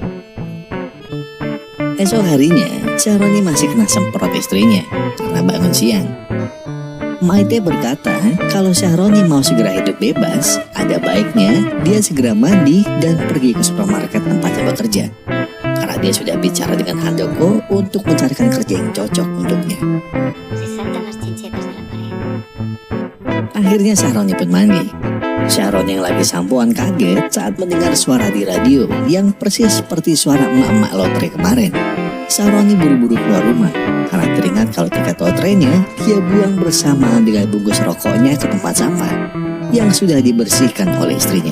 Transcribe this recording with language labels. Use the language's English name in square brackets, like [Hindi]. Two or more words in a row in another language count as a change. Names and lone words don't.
[Indonesian] Esok harinya Syahroni masih kena semprot istrinya karena bangun siang. Maite berkata kalau Syahroni mau segera hidup bebas, ada baiknya dia segera mandi dan pergi ke supermarket tempatnya bekerja. Karena dia sudah bicara dengan Handoko untuk mencarikan kerja yang cocok untuknya. [Spanish] Se saltan las chinchetas de la pared. [Indonesian] Akhirnya Syahroni pun mandi. Syahroni yang lagi sampoan kaget saat mendengar suara di radio yang persis seperti suara emak-emak lotre kemarin. Syahroni buru-buru keluar rumah karena teringat kalau tiket lotrenya dia buang bersama dengan bungkus rokoknya ke tempat sampah yang sudah dibersihkan oleh istrinya.